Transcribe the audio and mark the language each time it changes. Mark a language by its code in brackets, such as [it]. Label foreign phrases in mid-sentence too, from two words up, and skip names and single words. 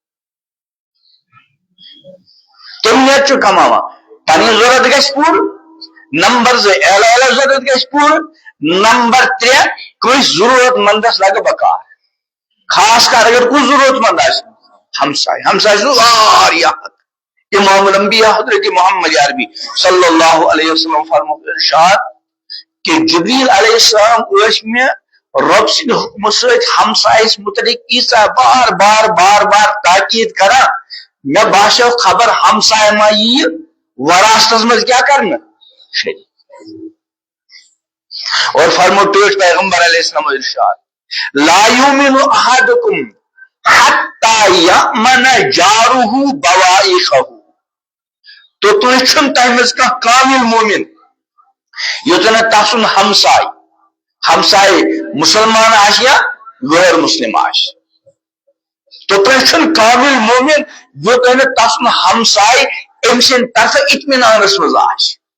[ks] تِم نیت چھُ کماوان پنٕنۍ ضرورت گژھِ پوٗرٕ نمبر 2 اہل عیالٕچ ضرورت گژھِ پوٗرٕ نمبر 3 کٲنٛسہِ ضرورت مندس لگہِ بکار خاص کر اگر کُس ضرورت مند آسہِ ہمساے چھُ واریاہ [ar] امام الانبیاء [ks] حضرت محمد عربی [ar] صلی اللہ علیہ وسلم [ks] فرموک ارشاد کہ جبریل [ar] علیہ السلام [ks] ٲسۍ مےٚ رب سٕنٛدِ حکمہٕ سۭتۍ ہمسایس متعلق ایٖژاہ بار بار تاکید کران مےٚ باسیو خبر ہمساے ما ییہِ وراثتس منٛز کیٛاہ کرنہٕ شریک اور فرمو ٹٲٹھ پیغمبر [ar] علیہ السلام [ks] ارشاد [ar] لا یؤمن احدکم حتی یأمن جارہ بوائقہ [ks] تو تُہۍ چھُنہٕ تۄہہِ منٛز کانٛہہ کامل مومن یوٚتن نہٕ تسُنٛد ہمساے مسلمان آسہِ یا غیر مسلم آسہِ تو تُہۍ چھُنہٕ کامل مومن یوٚتن نہٕ تسُنٛد ہمساے أمۍ سٕنٛدِ طرفہٕ اطمینانس منٛز آسہِ